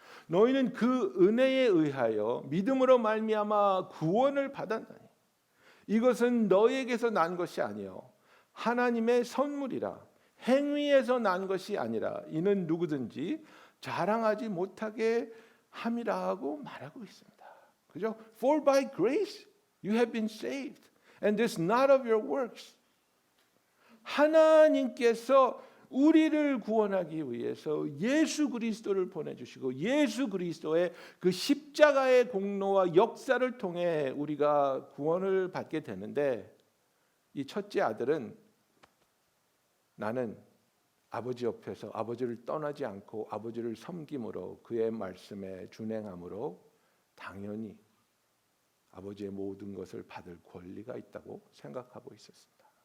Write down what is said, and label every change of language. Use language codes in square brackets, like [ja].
[ko] 너희는 그 은혜에 의하여 믿음으로 말미암아 구원을 받았나니 이것은 너희에게서 난 것이 아니요 하나님의 선물이라 행위에서 난 것이 아니라 이는 누구든지 자랑하지 못하게 함이라 하고 말하고 있습니다. 그죠? [en] For by grace you have been saved and this not of your works. [ko] 하나님께서 우리를 구원하기 위해서 예수 그리스도를 보내주시고 예수 그리스도의 그 십자가의 공로와 역사를 통해 우리가 구원을 받게 되는데 이 첫째 아들은 나는 아버지 옆에서 아버지를 떠나지 않고 아버지를 섬김으로 그의 말씀에 준행함으로 당연히 아버지의 모든 것을 받을 권리가 있다고 생각하고 있었습니다.